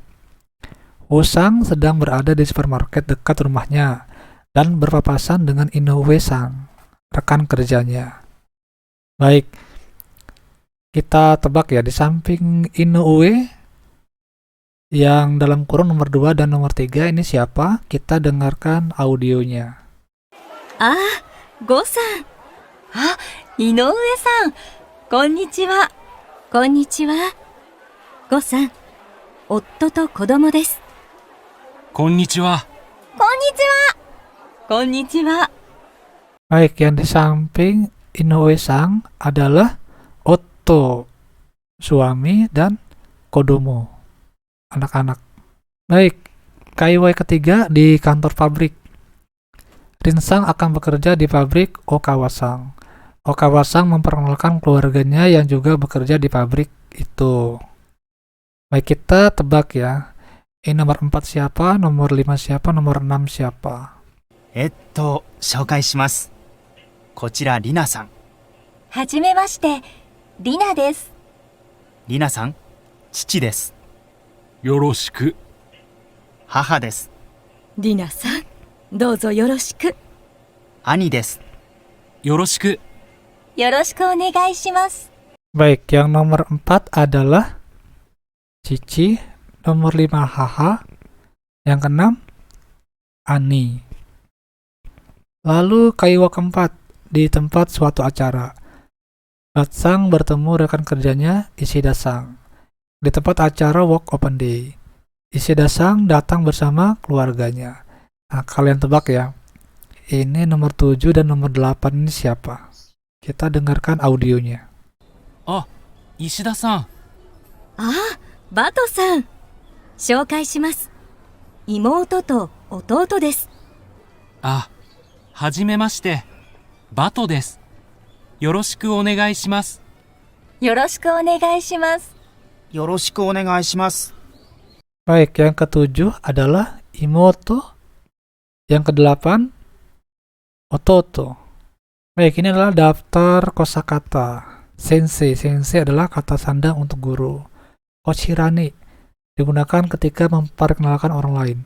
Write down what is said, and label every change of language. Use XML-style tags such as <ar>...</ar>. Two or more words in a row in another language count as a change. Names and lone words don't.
<id>Wosang sedang berada di supermarket dekat rumahnya dan berpapasan dengan Inoue-sang, rekan kerjanya. Baik, kita tebak ya, di samping Inoue yang dalam kurung nomor 2 dan nomor 3 ini siapa? Kita dengarkan audionya.</id> <ja>あ、ゴさん。あ、井上さん。 こんにちは。こんにちは。ごさん、夫と子供です。こんにちは。こんにちは。こんにちは。</ja> <id>Baik, yang di samping Inoue-sang adalah Otto, suami, dan Kodomo, anak-anak. Baik, kaiwai ketiga di kantor pabrik. Rinsang akan bekerja di pabrik Okawa-sang. Okawa-sang memperkenalkan keluarganya yang juga bekerja di pabrik itu. Baik, kita tebak ya. Ini nomor 4 siapa, nomor 5 siapa, nomor 6 siapa.</id> <ja>紹介します。こちらリナさん。はじめまして、リナです。リナさん、父です。よろしく。母です。リナさん、どうぞよろしく。兄です。よろしく。よろしくお願いします。</ja> <id>Baik, yang nomor 4 adalah Cici, nomor 5 Haha, yang keenam Ani. Lalu kaiwa keempat di tempat suatu acara. Batsang bertemu rekan kerjanya Ishida-sang di tempat acara Work Open Day. Ishida-sang datang bersama keluarganya. Nah, kalian tebak ya. Ini nomor 7 dan nomor 8 ini siapa? Kita dengarkan audionya.</id> <ja>あ、石田さん。ああ、バトさん。紹介します。妹と弟です。あ、はじめまして。バトです。よろしくお願いします。よろしくお願いします。よろしくお願いします。</ja> <id>Baik, yang ketujuh adalah Imoto. Yang kedelapan, Ototo. Baik, ini adalah daftar kosakata. Sensei. Sensei adalah kata sandang untuk guru. Koshirani digunakan ketika memperkenalkan orang lain.</id>